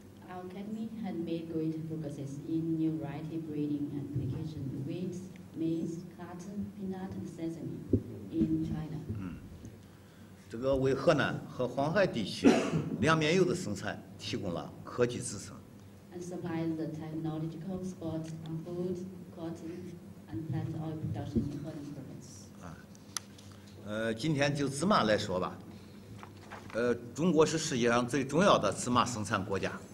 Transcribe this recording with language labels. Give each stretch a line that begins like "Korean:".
English: Our academy had made great progresses in new variety breeding and application of wheat, maize, cotton, peanut, and sesame in China.
Chinese: 这个为河南和黄海地区粮面油的生产提供了科技支撑。
English: And supplies the technological support on food, cotton, and plant oil production in Henan province.
Chinese: 今天就芝麻来说吧，中国是世界上最重要的芝麻生产国家。